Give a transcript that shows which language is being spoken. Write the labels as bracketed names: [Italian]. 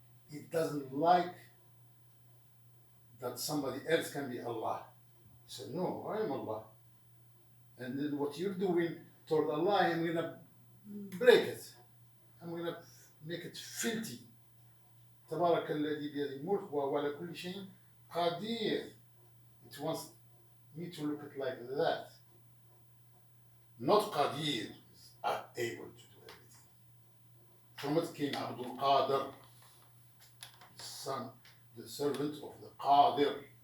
[English] It doesn't like that somebody else can be Allah. So no, I am Allah. And then what you're doing toward Allah, I'm going to break it. I'm going to make it filthy. [Arabic] تبارك الذي بيده الملك وهو على كل شيء قدير. [English] It wants me to look at like that. Not qadir, able to do everything. From it came Abdul Qadir, son, the servant of the Qadir.